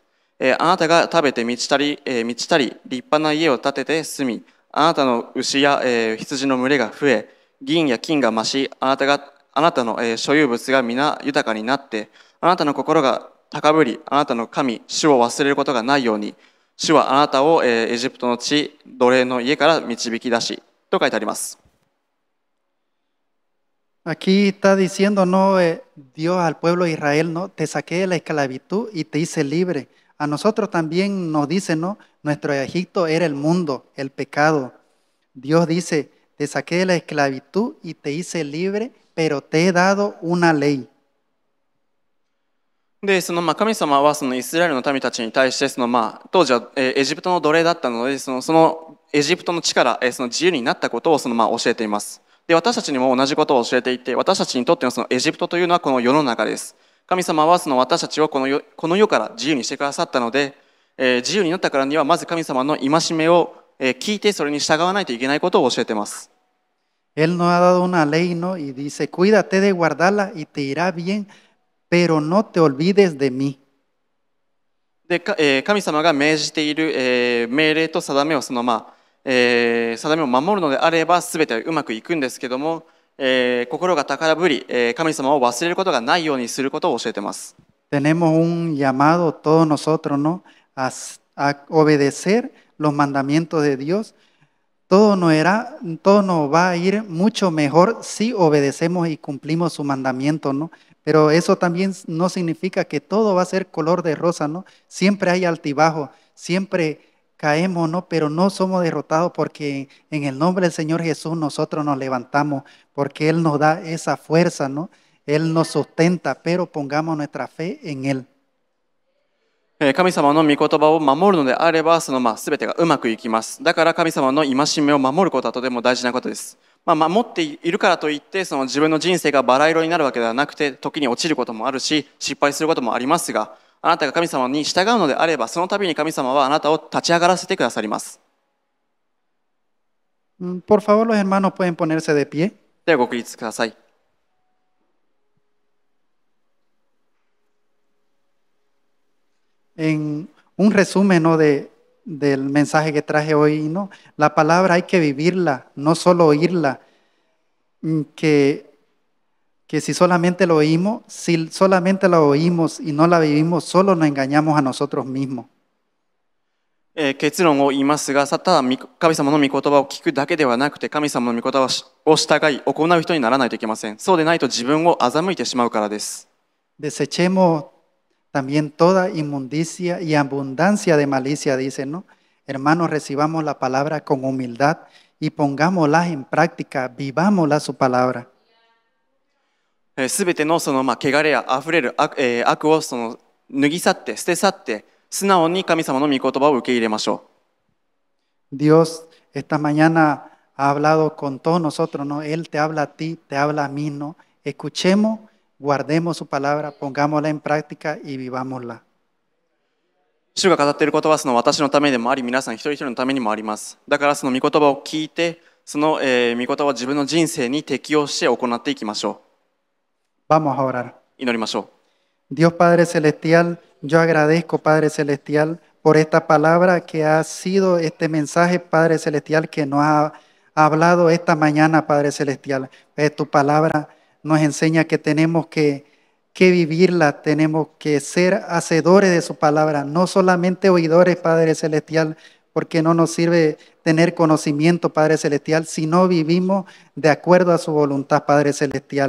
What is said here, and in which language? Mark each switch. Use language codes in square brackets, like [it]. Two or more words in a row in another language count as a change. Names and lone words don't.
[ja] あなたが食べて満ちたり立派な家を建てて住み、あなたの牛や羊の群れが増え、銀や金が増し、あなたの所有物が皆豊かになって、あなたの心が高ぶり、あなたの神、主を忘れることがないように、主はあなたをエジプトの地、奴隷の家から導き出し、と書いてあります。 [es] Aquí está diciendo, no, Dios al pueblo de Israel, no, te saqué de la esclavitud y te hice libre. A nosotros también nos dice, no, nuestro Egipto era el mundo, el pecado. Dios dice, te saqué de la esclavitud y te hice libre, pero te he dado una ley. [ja] で、神様はそのイスラエルの民たちに対して、当時はエジプトの奴隷だったので、そのエジプトの地からその自由になったことを教えています。で、私たちにも同じことを教えていて、私たちにとってのそのエジプトというのはこの世の中です。神様はその私たちをこの世から自由にしてくださったので、自由になったからにはまず神様の戒めを聞いてそれに従わないといけないことを教えています。 [es] Él nos ha dado una ley, ¿no? Y dice, cuídate de guardarla y te irá bien, pero no te olvides de mí. [ja] で、神様が命じている命令と定めを定めを守るのであれば全てうまくいくんですけども、心が高ぶり、神様を忘れることがないようにすることを教えています。 [es] Tenemos un llamado todos nosotros, ¿no? A obedecer los mandamientos de Dios. Todo nos va a ir mucho mejor si obedecemos y cumplimos su mandamiento, ¿no? Pero eso también no significa que todo va a ser color de rosa, ¿no? Siempre hay altibajos, siempre caemos, ¿no? Pero no somos derrotados porque en el nombre del Señor Jesús nosotros nos levantamos, porque Él nos da esa fuerza, ¿no? Él nos sustenta, pero pongamos nuestra fe en Él. [ja] 神様の御言葉を守るのであれば、全てがうまくいきます。だから神様の戒めを守ることはとても大事なことです。守っているからといって、自分の人生がバラ色になるわけではなくて、時に落ちることもあるし、失敗することもありますが、あなたが神様に従うのであれば、その度に神様はあなたを立ち上がらせてくださります。 [es] Por favor, los hermanos pueden ponerse de pie. [ja] ではご起立ください。 [es] En un resumen, ¿no? del mensaje que traje hoy, ¿no? La palabra hay que vivirla, no solo oírla. Que si solamente lo oímos, si solamente la oímos y no la vivimos, solo nos engañamos a nosotros mismos. [ja] 結論を言いますが、ただ神様の御言葉を聞くだけではなくて、神様の御言葉を従い行う人にならないといけません。そうでないと自分を欺いてしまうからです。 [es] Desechemos también toda inmundicia y abundancia de malicia, dice, ¿no? Hermanos, recibamos la palabra con humildad y pongámosla en práctica, vivámosla su palabra. [ja] すべての汚れやあふれる悪を脱ぎ去って捨て去って素直に神様の御言葉を受け入れましょ [es] う。Dios esta mañana ha hablado con todos nosotros, ¿no? Él te habla a ti, te habla a mí, ¿no? Escuchemos, guardemos su palabra, pongámosla en práctica y vivámosla. [ja] 主が語っていることは私のためでもあり、皆さん一人一人のためにもあります。だから御言葉を聞いて、御言葉を自分の人生に適用して行っていきましょ [es] う。Vamos a orar. [ja] 祈りましょ [es] う。Dios Padre Celestial, yo agradezco, Padre Celestial, por esta palabra que ha sido este mensaje, Padre Celestial, que nos ha hablado esta mañana, Padre Celestial. Tu palabra nos enseña que tenemos que vivirla, tenemos que ser hacedores de su palabra, no solamente oidores, Padre Celestial, porque no nos sirve tener conocimiento, Padre Celestial, si no vivimos de acuerdo a su voluntad, Padre Celestial.